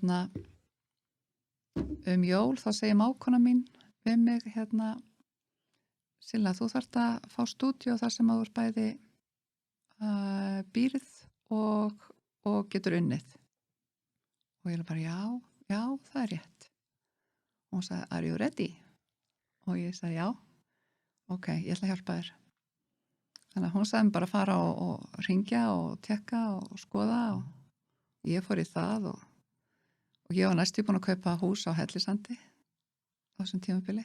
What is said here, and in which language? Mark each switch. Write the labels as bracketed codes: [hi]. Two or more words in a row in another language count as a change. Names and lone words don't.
[is] jól þá segir mákona mín við mig Silla, þú þarft að fá stúdíó þar sem þú ert bæði býrð og getur unnið og ég er bara já, það er rétt og hún sagði, [en] are you ready? [is] Og ég sagði, já, ok, ég ætla að hjálpa þér þannig að hún sagði bara að fara og ringja og tekka og skoða og ég fór í það og ég var næstu búin að kaupa hús á Hellisandi á þessum tímabili.